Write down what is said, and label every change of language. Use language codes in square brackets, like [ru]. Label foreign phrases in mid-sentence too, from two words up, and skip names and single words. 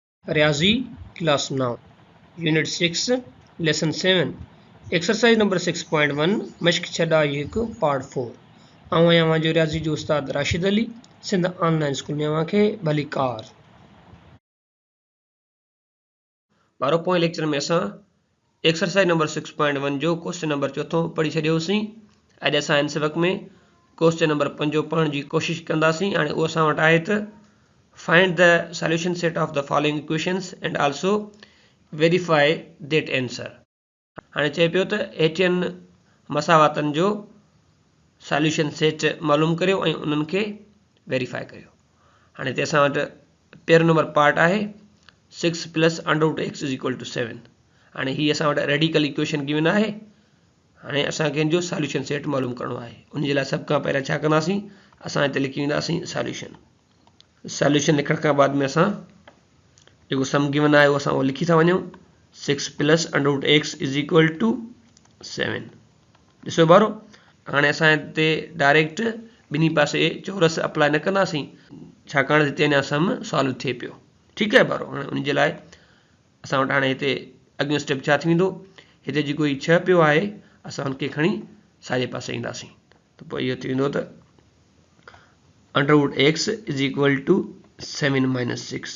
[sd] रियाजी [en] class 9 unit 6 lesson 7 exercise number 6.1 [sd] मश्क छड़ा एक पार्ट 4 आवां जो रियाजी जो उस्ताद राशिद अली सिंध ऑनलाइन स्कूल में आवां के भली कार बारो पोइ लेक्चर में असां [en] exercise number 6.1 [sd] जो [en] question number [sd] चौथों पढ़ी छॾियोसीं। अॼु असां हिन सबक में [en] question number 5 [sd] पढ़ण जी कोशिश कंदासीं। हाणे उहो असां वटि आहे त [en] find the solution set of the following equations and also verify that answer। [sd] हाणे चए पियो त हेठियनि मसावातनि जो [en] solution set [sd] मालूम करियो ऐं उन्हनि खे वेरीफाई करियो। हाणे हिते असां वटि पहिरियों नंबर पार्ट आहे 6 + √x = 7। हाणे ही असां वटि [en] radical equation given [sd] आहे। हाणे असांखे हिन जो [en] solution set [sd] मालूम करणो आहे। उन जे लाइ सभ खां पहिरियों छा कंदासीं, असां हिते लिखी वेंदासीं सॉल्यूशन लिखण खां बाद में असां जेको [en] sum given [sd] आहे उहो असां उहो लिखी था वञूं 6 + √x = 7। ॾिसो बारो, हाणे असां हिते डायरेक्ट ॿिन्ही पासे चौरस अप्लाई न कंदासीं छाकाणि हिते अञा सम सॉल्व थिए पियो। ठीकु आहे बारो। हाणे उन जे लाइ असां वटि हाणे हिते अॻियों स्टेप छा थींदो, हिते जेको ही 6 पियो आहे असां हुनखे खणी साॼे पासे ईंदासीं त पोइ इहो थी वेंदो त √x = 7 - 6।